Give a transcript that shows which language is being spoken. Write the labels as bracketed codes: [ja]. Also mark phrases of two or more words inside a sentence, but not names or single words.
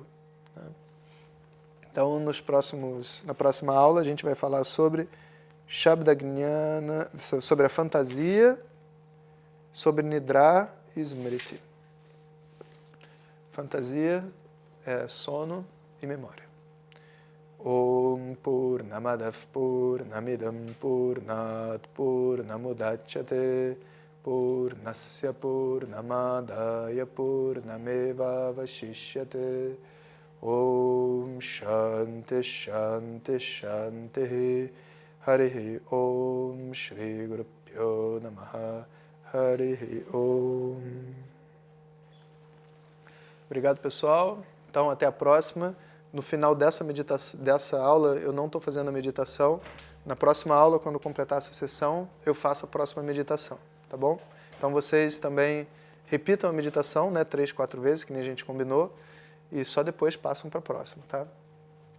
[pt] Então, na próxima aula, a gente vai falar sobre Shabdagnana, sobre a fantasia, sobre Nidra e Smriti. Fantasia é sono e memória. [sa] ॐ पूर्णमदः पूर्णमिदं पूर्णात् पूर्णमुदच्यते पूर्णस्य पूर्णमादाय पूर्णमेव अवशिष्यते ॐ शान्तिः शान्तिः शान्तिः हरिः ॐ श्री गुरुभ्यो नमः हरिः ॐ. [pt] Obrigado, pessoal. Então, até a próxima. No final dessa aula, eu não estou fazendo a meditação. Na próxima aula, quando completar essa sessão, eu faço a próxima meditação. Tá bom? Então vocês também repitam a meditação, né, 3, 4 vezes, que nem a gente combinou, e só depois passam para a próxima, tá?